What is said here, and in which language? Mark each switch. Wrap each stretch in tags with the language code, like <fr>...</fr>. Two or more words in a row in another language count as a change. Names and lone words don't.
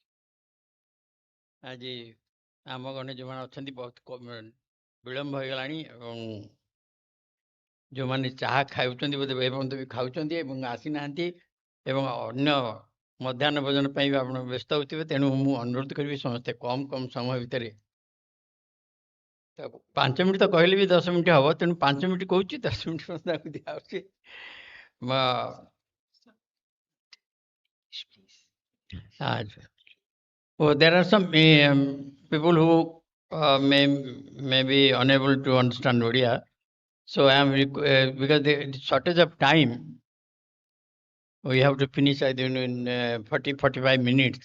<or>ଆଜି ଆମ ଗଣେ ଯେଉଁମାନେ ଅଛନ୍ତି ବହୁତ ବିଳମ୍ବ ହୋଇଗଲାଣି ଏବଂ ଯେଉଁମାନେ ଚାହା ଖାଉଛନ୍ତି ବୋଧେ ଏପର୍ଯ୍ୟନ୍ତ ବି ଖାଉଛନ୍ତି ଏବଂ ଆସିନାହାନ୍ତି ଏବଂ ଅନ୍ୟ ମଧ୍ୟାହ୍ନ ଭୋଜନ ପାଇଁ ବି ଆପଣ ବ୍ୟସ୍ତ ହେଉଥିବେ। ତେଣୁ ମୁଁ ଅନୁରୋଧ କରିବି ସମସ୍ତେ କମ୍ ସମୟ ଭିତରେ 5 ମିନିଟ୍ ତ କହିଲେ ବି 10 ମିନିଟ୍ ହେବ, ତେଣୁ 5 ମିନିଟ୍ କହୁଛି, 10 ମିନିଟ୍ ତାକୁ ଦିଆହେଉଛି।</or> <en>There are some people who may be unable to understand Odia. So I am because the shortage of time, we have to finish I think in 40-45 minutes.</en>